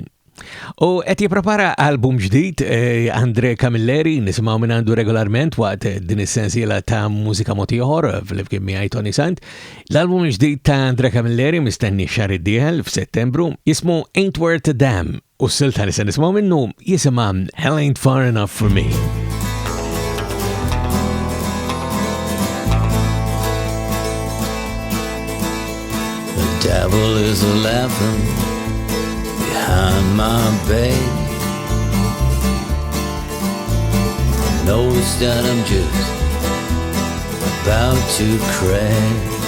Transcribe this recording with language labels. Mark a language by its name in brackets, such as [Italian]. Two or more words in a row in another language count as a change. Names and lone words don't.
[Maltese] U qed jipprepara album ġdid Andre Camilleri nisimgħu minn għandu regolarment waqt din is-sensiela ta' mużika mod ieħor fl-imkien miegħi Toni Sant. L-album ġdid ta' Andre Camilleri mistenni xahar id-dieħel f'Settembru jismu Ain't Worth a Damn u s-silta nista' nisimgħu minnu jisimha Hell Ain't Far Enough for Me. [English] The devil is laughing behind my back, knows that I'm just about to crack.